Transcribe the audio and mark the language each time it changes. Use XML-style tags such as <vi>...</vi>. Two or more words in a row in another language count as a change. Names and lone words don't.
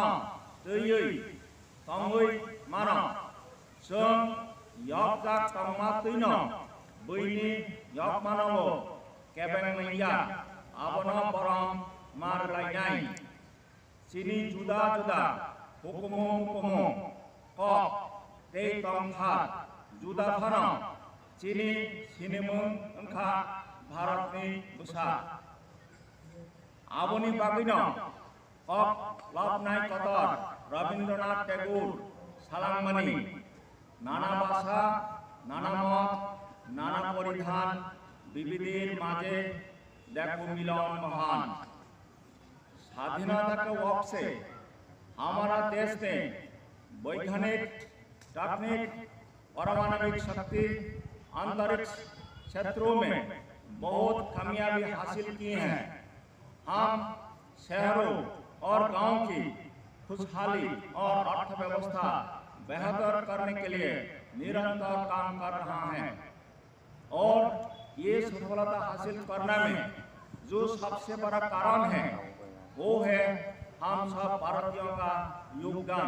<trp>tuyui tongui mano sung yokjak tongma tuino buini yokmanomo kebeng maya abono borong mar lainai sini juda juda hukumu hukumu kok te tongphat juda phano chini sinimung engkha Bharatni busa aboni bagino kok lopnai kotor Rabindranath Tagore salangmani nana</trp> <bn>ভাষা নানা মত নানা পরিধান বিবিধের মাঝে দেখো মিলন মহান</bn> <hi>स्वाधीनता के वक्त से हमारा देश ने वैज्ञानिक तकनीक पारमाणविक शक्ति अंतरिक्ष क्षेत्रों में बहुत कामयाबी हासिल की हैं। हम शहरों और गांव की खुशहाली और अर्थव्यवस्था बेहतर करने के लिए निरंतर काम कर रहा है और ये सफलता हासिल करने में जो सबसे बड़ा कारण है वो है हम सब भारतीयों का योगदान।</hi>